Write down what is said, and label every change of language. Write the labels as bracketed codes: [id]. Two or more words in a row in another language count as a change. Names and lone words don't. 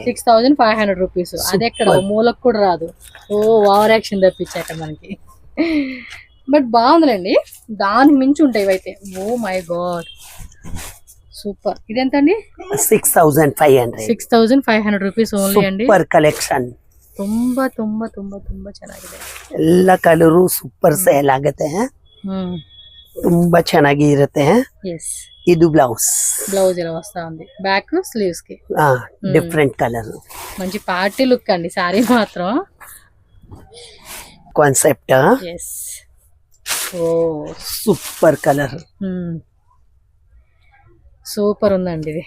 [te] 6500 రూపీస్. అది ఎక్కడ మూలకు కూడా రాదు. [en] over action [te] తప్పించాక మనకి. బట్ బాగుందిలేండి, దానికి మించి ఉంటాయి ఇవైతే. [en] oh my god super. [te] ఇదెంతండి? 6500. [en] 6500 rupees only ಅಂడి. super collection. [kn] ತುಂಬಾ ತುಂಬಾ ತುಂಬಾ ತುಂಬಾ ಚೆನ್ನಾಗಿದೆ. ಎಲ್ಲ ಕಲರು [en] super sale [kn] ಆಗುತ್ತೆ. ತುಂಬಾ ಚೆನ್ನಾಗಿ ಇರುತ್ತೆ. ಎಸ್. ಇದು ಬ್ಲೌಸ್ [te] ఇలా వస్తా ఉంది. బ్యాక్ స్లీవ్స్ కి [en] different colour. [te] మంచి [en] party look [te] అండి సారీ మాత్రం. కాన్సెప్ట్. ఎస్. [en] super colour. [te] సూపర్ ఉందండి ఇది.